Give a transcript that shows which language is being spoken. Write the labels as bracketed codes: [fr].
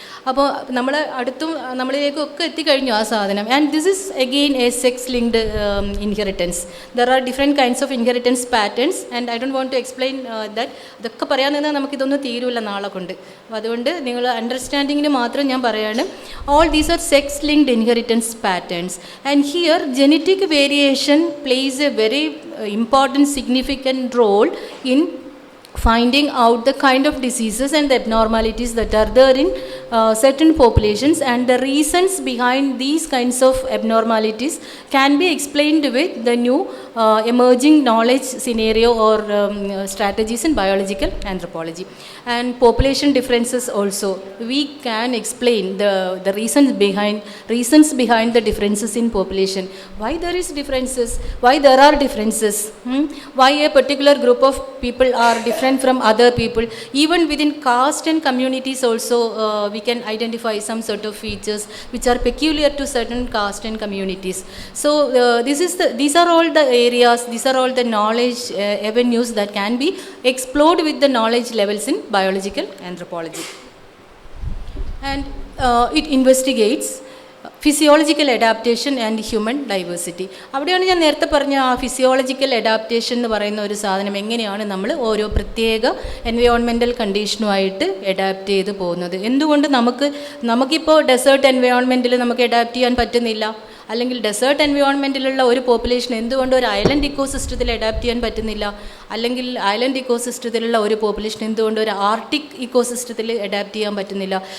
[ml] അപ്പോൾ നമ്മൾ അടുത്തും നമ്മളിലേക്കൊക്കെ എത്തിക്കഴിഞ്ഞു ആ സാധനം. [en] And this is again a sex linked inheritance. There are different kinds of inheritance patterns and I don't want to explain that. [ml] ഇതൊക്കെ പറയാൻ നിന്നാൽ നമുക്കിതൊന്നും തീരുമില്ല നാളെ കൊണ്ട്. അപ്പോൾ അതുകൊണ്ട് നിങ്ങൾ അണ്ടർസ്റ്റാൻഡിങ്ങിന് മാത്രം ഞാൻ പറയാണ്. [en] All these are sex linked inheritance patterns and here genetic variation plays a very important significant role in finding out the kind of diseases and the abnormalities that are there in certain populations, and the reasons behind these kinds of abnormalities can be explained with the new emerging knowledge scenario or strategies in biological anthropology. And population differences also, we can explain the reasons behind the differences in population. Why there is differences, why there are differences, why a particular group of people are different from other people. Even within caste and communities also we can identify some sort of features which are peculiar to certain caste and communities. So these are all the areas, these are all the knowledge avenues that can be explored with the knowledge levels in biological anthropology. And it investigates physiological adaptation and human diversity. [ml] അവിടെയാണ് ഞാൻ നേരത്തെ പറഞ്ഞ ആ physiological adaptation എന്ന് പറയുന്ന ഒരു സാധനം എങ്ങനെയാണ് നമ്മൾ ഓരോ പ്രത്യേക എൻവയോൺമെൻറ്റൽ കണ്ടീഷനുമായിട്ട് അഡാപ്റ്റ് ചെയ്ത് പോകുന്നത്. എന്തുകൊണ്ട് നമുക്കിപ്പോൾ ഡെസേർട്ട് എൻവയോൺമെൻറ്റിൽ നമുക്ക് അഡാപ്റ്റ് ചെയ്യാൻ പറ്റുന്നില്ല, അല്ലെങ്കിൽ ഡെസേർട്ട് എൻവയോൺമെൻറ്റിലുള്ള ഒരു പോപ്പുലേഷൻ എന്തുകൊണ്ട് ഒരു ഐലൻഡ് ഇക്കോസിസ്റ്റത്തിൽ അഡാപ്റ്റ് ചെയ്യാൻ പറ്റുന്നില്ല, അല്ലെങ്കിൽ ഐലൻഡ് ഇക്കോസിസ്റ്റത്തിലുള്ള ഒരു പോപ്പുലേഷൻ എന്തുകൊണ്ട് ഒരു ആർട്ടിക് ഇക്കോസിസ്റ്റത്തിൽ അഡാപ്റ്റ് ചെയ്യാൻ പറ്റുന്നില്ല.